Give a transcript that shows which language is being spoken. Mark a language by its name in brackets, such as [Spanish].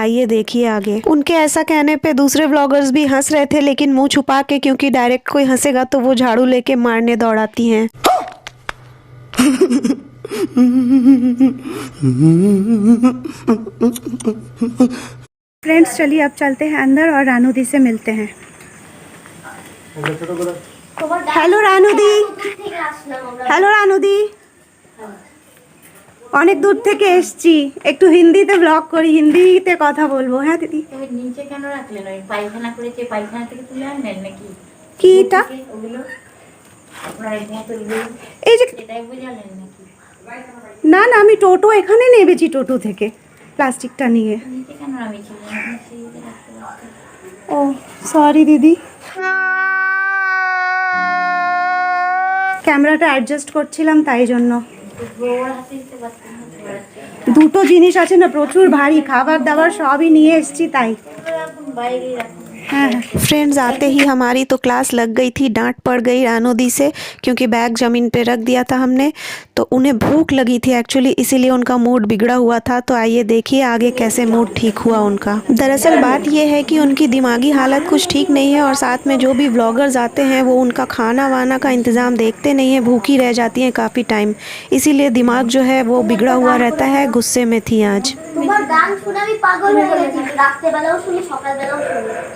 [Hindi] आइए देखिए आगे। उनके ऐसा कहने पे दूसरे व्लॉगर्स भी हंस रहे थे, लेकिन मुंह छुपा के, क्योंकि डायरेक्ट कोई हंसेगा तो वो झाड़ू लेके मारने दौड़ाती हैं। फ्रेंड्स, चलिए अब चलते हैं अंदर और रानू दी से मिलते हैं। हेलो रानू दी। [Bangla] हेलो रानू दी, অনেক দূর থেকে এসেছি, একটু হিন্দিতে ব্লগ করি, হিন্দিতে কথা বলবো। হ্যাঁ দিদি। তুমি নিচে কেন রাখলেন? ওই পায়খানা করেছে, পায়খানা থেকে তুলে আনলেন নাকি? কি এটা? ওগুলো আপনারা এখানে তুলবেন, এই যে, এটাই বুঝালেন নাকি? না না, আমি টোটো এখানে নেমেছি, টোটো থেকে প্লাস্টিকটা নিয়ে। নিচে কেন নামিয়েছিলেন? আপনি সিঁড়িতে রাখতে পারতেন। ও সরি দিদি, ক্যামেরাটা অ্যাডজাস্ট করছিলাম তাই জন্য। গোবর হাতে দিতে পারতেন না। দুটো জিনিস আছে না, প্রচুর ভারী, খাবার দাবার সবই নিয়ে এসেছি তাই। রাখুন, বাইরেই রাখুন। [Hindi] हाँ हाँ। फ्रेंड्स, आते ही हमारी तो क्लास लग गई थी। डांट पड़ गई रानू दी से, क्योंकि बैग ज़मीन पे रख दिया था हमने। तो उन्हें भूख लगी थी एक्चुअली, इसीलिए उनका मूड बिगड़ा हुआ था। तो आइए देखिए आगे कैसे मूड ठीक हुआ उनका। दरअसल बात यह है कि उनकी दिमागी हालत कुछ ठीक नहीं है। और साथ में जो भी व्लॉगर्स आते हैं वो उनका खाना वाना का इंतज़ाम देखते नहीं हैं, भूखी रह जाती हैं काफ़ी टाइम। इसीलिए दिमाग जो है वो बिगड़ा हुआ रहता है। गुस्से में थी आज। [Bangla] তোমার গান শুনে আমি পাগল হয়ে গেছি, রাতে বেলাও শুনি, সকাল বেলাও শুনি।